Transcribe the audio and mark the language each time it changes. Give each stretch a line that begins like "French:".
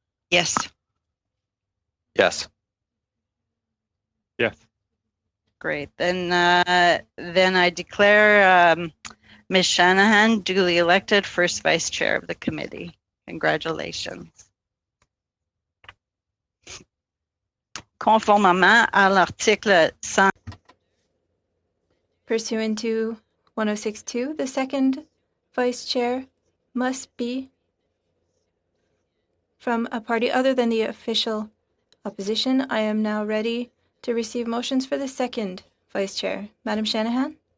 English: Yes. Yes. Yes. Great. Then I declare Ms. Shanahan duly elected first vice chair of the committee. Congratulations.
French: Conformément à l'article 100.
English: Pursuant to 106.2, the second vice chair must be from a party other than the official opposition. I am now ready to receive motions for the second vice chair. Madam Shanahan?